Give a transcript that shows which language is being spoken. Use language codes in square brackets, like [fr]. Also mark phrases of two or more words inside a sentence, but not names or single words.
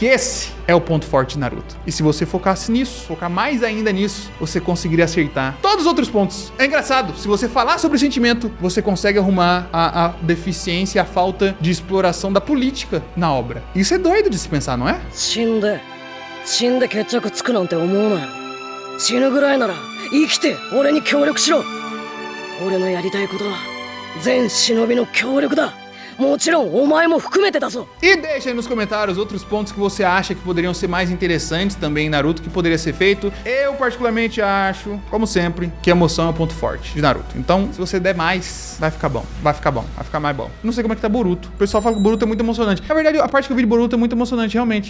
[pt] Que esse é o ponto forte de Naruto. E se você focasse nisso, focar mais ainda nisso, você conseguiria acertar todos os outros pontos. É engraçado, se você falar sobre sentimento, você consegue arrumar a deficiência e a falta de exploração da política na obra. Isso é doido de se pensar, não é? [ja] 死んで決着つくなんて思うなよ。死ぬぐらいなら生きて俺に協力しろ。俺のやりたいことは全忍びの協力だ。もちろんお前も含めてだぞ。 [pt] E deixa aí nos comentários outros pontos que você acha que poderiam ser mais interessantes também em Naruto, que poderia ser feito. Eu particularmente acho, como sempre, que a emoção é o ponto forte de Naruto. Então, se você der mais, vai ficar bom, vai ficar mais bom. Não sei como é que tá Boruto. O pessoal fala que o Boruto é muito emocionante. Na verdade, a parte que eu vi de Boruto é muito emocionante, realmente.